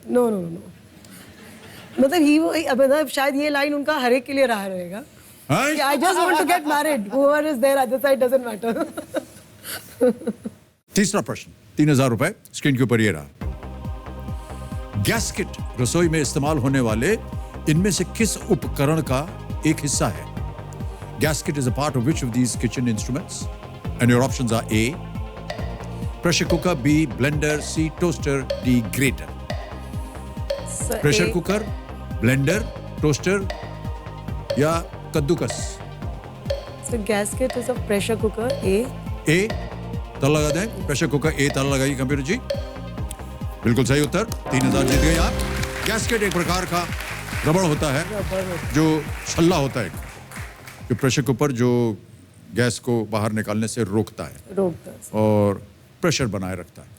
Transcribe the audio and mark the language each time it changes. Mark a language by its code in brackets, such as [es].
[en] no no no, [hi] मतलब शायद ये लाइन उनका हर एक के लिए रहा रहेगा कि [en] I just want to get married, whoever is there other side doesn't matter. [hi] तीसरा प्रश्न, 3000 रुपए स्क्रीन के ऊपर ये रहा. गैस्केट रसोई में इस्तेमाल होने वाले इनमें से किस उपकरण का एक हिस्सा है? [en] Gasket is a part of which of these kitchen instruments? And your options are A, pressure cooker, B, blender, C, toaster, D, grater. [hi] Pressure cooker, blender, toaster या कद्दूकस? [en] So gasket is a pressure cooker. A. [hi] ताला लगा दें. Pressure cooker A ताला लगाइए computer जी. बिल्कुल सही उत्तर. 3000 जीत गए आप. गैस्केट एक प्रकार का रबड़ होता है जो छल्ला होता है, जो प्रेशर कुकर जो गैस को बाहर निकालने से रोकता है और प्रेशर बनाए रखता है.